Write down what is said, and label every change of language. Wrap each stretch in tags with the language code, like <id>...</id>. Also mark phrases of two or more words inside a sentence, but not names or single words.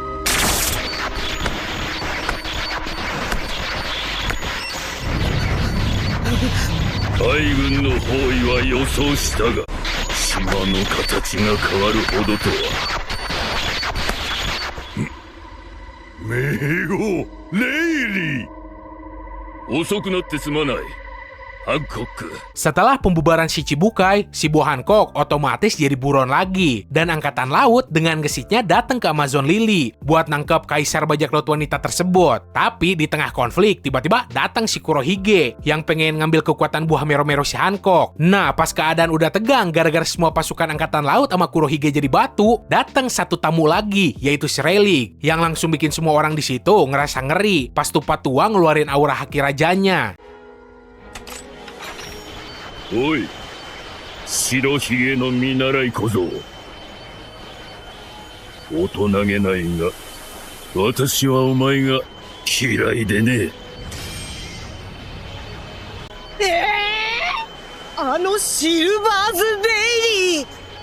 <ja>海軍の包囲は予想したが、島の形が変わるほどとは。名号レイリー。遅くなってすまない。Hancock.</ja> <id>Setelah pembubaran Shichibukai, si Bo Hancock otomatis jadi buron lagi. Dan angkatan laut dengan gesitnya datang ke Amazon Lily buat nangkep kaisar bajak laut wanita tersebut. Tapi di tengah konflik, tiba-tiba datang si Kurohige yang pengen ngambil kekuatan buah mero-mero si Hancock. Nah, pas keadaan udah tegang gara-gara semua pasukan angkatan laut sama Kurohige jadi batu, datang satu tamu lagi, yaitu si Rayleigh, yang langsung bikin semua orang di situ ngerasa ngeri pas tupat tua ngeluarin aura haki rajanya.</id> <ja>おい、白ひげの見習い小僧。大人げないが、私はお前が嫌いでね。あのシルバーズベイリー。</ja>